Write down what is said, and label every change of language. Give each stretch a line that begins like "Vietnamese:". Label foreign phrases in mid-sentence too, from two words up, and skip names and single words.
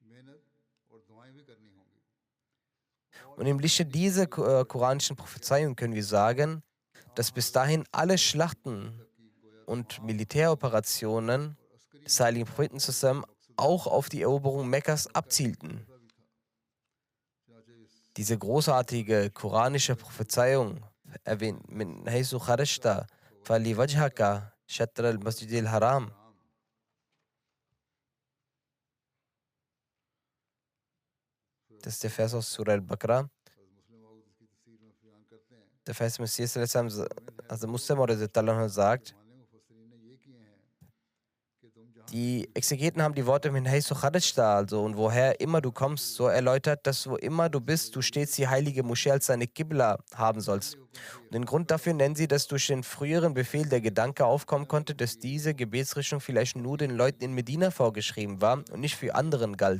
German: Und im Lichte dieser koranischen Prophezeiung können wir sagen, dass bis dahin alle Schlachten und Militäroperationen des heiligen Propheten zusammen auch auf die Eroberung Mekkas abzielten. Diese großartige koranische Prophezeiung erwähnt
Arabic: من حيث خرجت فول وجهك شطر المسجد الحرام.
German: Das ist der Vers aus Surah al-Baqarah. Der Vers Messias, also Muslim sagt, die Exegeten haben die Worte
Arabic: من حيث خرجت,
German: also und woher immer du kommst, so erläutert, dass wo immer du bist, du stets die heilige Moschee als deine Qibla haben sollst. Und den Grund dafür nennen sie, dass durch den früheren Befehl der Gedanke aufkommen konnte, dass diese Gebetsrichtung vielleicht nur den Leuten in Medina vorgeschrieben war und nicht für anderen galt.